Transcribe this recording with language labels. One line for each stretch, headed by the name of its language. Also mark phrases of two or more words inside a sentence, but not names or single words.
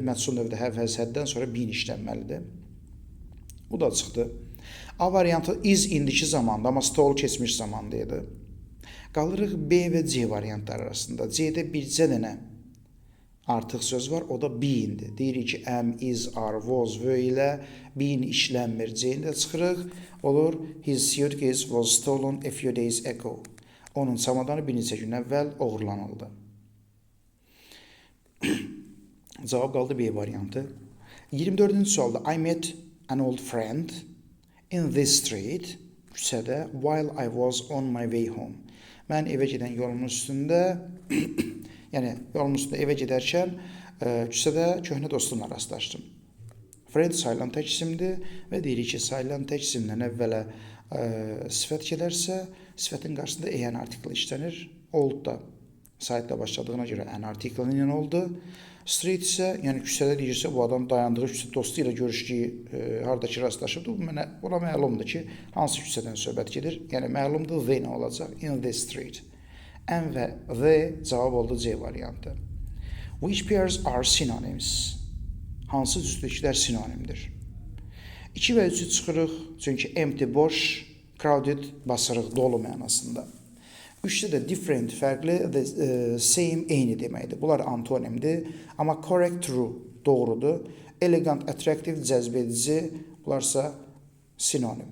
Azerbaijani: Məchul növdə have-həz həddən sonra bin işlənməlidir. Bu da çıxdı. A variantı is indiki zamanda, amma stole keçmiş zamandaydı. Qalırıq B və C variantları arasında. C-də bircə dənə artıq söz var, o da beindir. Deyirik ki,
English: am, is, are, was, were
Azerbaijani: ilə bein işlənmir. C-ni də çıxırıq, olur
English: his suitcase was stolen a few days ago.
Azerbaijani: Onun çamadanı bir neçə gün əvvəl oğurlanıldı. Cavab qaldı B variantı. 24-cü sualda
English: I met an old friend in this street, küçədə, while I was on my way home.
Azerbaijani: Mən evə gedən yolumun üstündə, yəni yolumun üstündə evə gedərkən küçədə köhnə dostumla rastlaşdım. Friend sayılan tək isimdir və deyirik ki, sayılan tək isimdən əvvələ sifət gələrsə, sifətin qarşısında an artikli işlənir. Old da saytla başladığına görə an artiklinin ilə oldu. Street isə, yəni küçədə deyirsə, bu adam dayandığı küçə dostu ilə görüşdüyü haradakı rastlaşıbdır. Bu mənə ona məlumdur ki, hansı küçədən söhbət gedir. Yəni məlumdur the nə olacaq?
English: In the street.
Azerbaijani: N və the cavab oldu C variantı.
English: Which pairs are synonyms?
Azerbaijani: Hansı cütlüklər sinonimdir? 2 və 3-ü çıxırıq, çünki empty boş, crowded basırıq, dolu mənasında. 3-də də different fərqli, same eyni deməkdir. Bunlar antonimdir, amma
English: correct true
Azerbaijani: doğrudur.
English: Elegant attractive
Azerbaijani: cəzb edici, bunlarsa sinonim.